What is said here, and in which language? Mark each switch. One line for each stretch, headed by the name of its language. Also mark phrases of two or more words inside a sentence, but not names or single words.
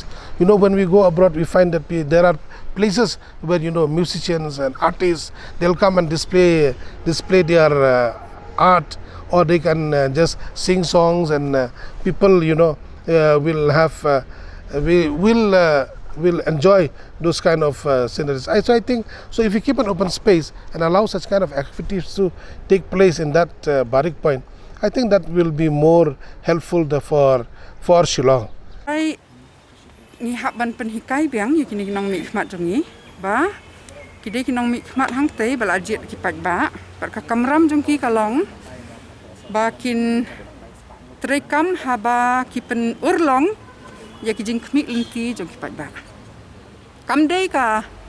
English: When we go abroad, we find that there are places where, musicians and artists, they'll come and display their art, or they can just sing songs, and people, will have, will enjoy those kind of sceneries. So I think, so if you keep an open space and allow such kind of activities to take place in that Barik point, I think that will be more helpful for Shillong.
Khasi: Ai ni hak ban penhikai biang yu kini kinong mi khmat jongi ba kide kinong mi khmat hang te bal ajit ki pat ba par ka kamram jongki kalong ba kin trekam haba ki pen urlong ya ki jing khmi lingki jongki pat ba kam dei ka